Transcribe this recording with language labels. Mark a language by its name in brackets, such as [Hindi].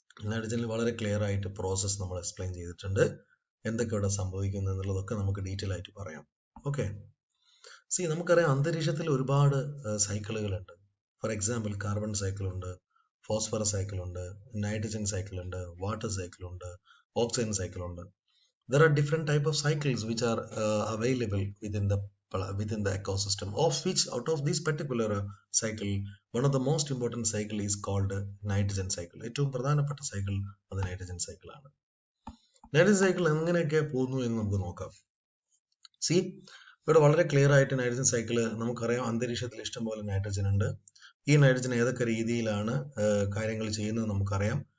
[Malayalam] നൈട്രജനിൽ വളരെ ക്ലിയർ ആയിട്ട് പ്രോസസ് നമ്മൾ എക്സ്പ്ലെയിൻ ചെയ്തിട്ടുണ്ട്. എന്തൊക്കെ ഇവിടെ സംഭവിക്കുന്നു എന്നുള്ളതൊക്കെ നമുക്ക് ഡീറ്റെയിൽ ആയിട്ട് പറയാം. ഓക്കെ, നമുക്കറിയാം അന്തരീക്ഷത്തിൽ ഒരുപാട് സൈക്കിളുകളുണ്ട്. ഫോർ എക്സാമ്പിൾ കാർബൺ സൈക്കിൾ ഉണ്ട്, ഫോസ്ഫറസ് സൈക്കിൾ ഉണ്ട്, നൈട്രജൻ സൈക്കിൾ ഉണ്ട്, വാട്ടർ സൈക്കിൾ ഉണ്ട്, ഓക്സിജൻ സൈക്കിൾ ഉണ്ട്. [English] There are different type of cycles which are available within the ecosystem, of which out of this particular cycle one of the most important cycle is called nitrogen cycle. [Malayalam] ഏറ്റവും പ്രധാനപ്പെട്ട cycle അത് nitrogen cycle ആണ്. Nitrogen cycle എങ്ങനെയൊക്കെ പോകുന്നു എന്ന് നമുക്ക് നോക്കാം. ഇവിടെ വളരെ ക്ലിയർ ആയിട്ട് നൈട്രജൻ സൈക്കിൾ നമുക്കറിയാം അന്തരീക്ഷത്തിൽ ഇഷ്ടംപോലെ നൈട്രജൻ ഉണ്ട്. ഈ നൈട്രജൻ ഏതൊക്കെ രീതിയിലാണ് കാര്യങ്ങൾ ചെയ്യുന്നത് നമുക്കറിയാം.